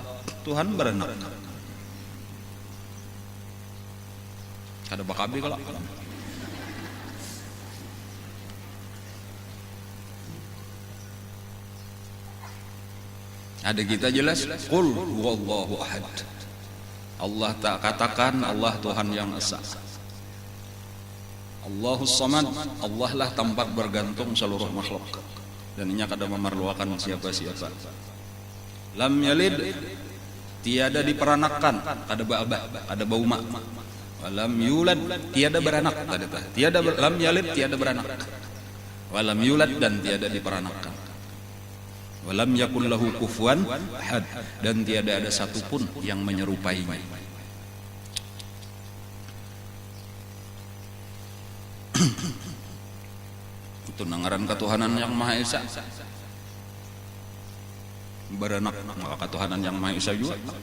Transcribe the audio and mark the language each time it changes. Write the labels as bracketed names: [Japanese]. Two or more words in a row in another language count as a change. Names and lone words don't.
[Indonesian] Tuhan beranak. [Banjar] Kada bakabi [Indonesian] kalau ada kita jelas [Arabic] قل هو الله أحد. [Indonesian] Allah tak katakan Allah Tuhan yang esa. [Arabic] الله الصمد, [Indonesian] Allah lah tempat bergantung seluruh makhluk, dan inya kada memerlukan siapa-siapa. [Arabic] لم يلد, [Indonesian] tiada diperanakkan, [Banjar] kada ba'aba, kada bauma. [Arabic] ولم يولد, [Indonesian] tiada beranak, tiada [Arabic] لم يلد, [Indonesian] tiada beranak. [Arabic] ولم يولد, [Indonesian] dan tiada diperanakkan. [Arabic] ولم يكن له كفوا أحد, [Indonesian] dan tiada ada satupun yang menyerupainya. Itu nangaran ketuhanan yang Maha Esa. Beranak, maka ketuhanan yang Maha Esa juga.